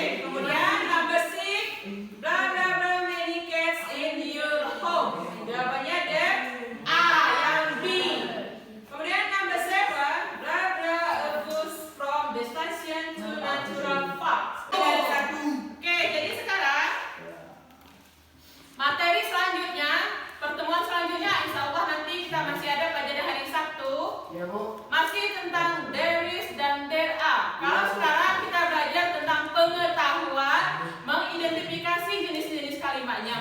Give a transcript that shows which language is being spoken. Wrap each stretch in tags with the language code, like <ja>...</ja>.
<id>Kemudian</id> <en>number 6. Bla bla bla many cats in your home.</en> <id>Jawabannya there are, yang B. Kemudian number 7.</id> <en>Bla bla a bus from the station to natural park.</en> <id>Oke, jadi sekarang materi selanjutnya, pertemuan selanjutnya insya Allah nanti kita masih ada pada hari Sabtu. Masih tentang there is dan there are. Kalau sekarang kita belajar tentang pengetahuan, mengidentifikasi jenis-jenis kalimatnya.</id>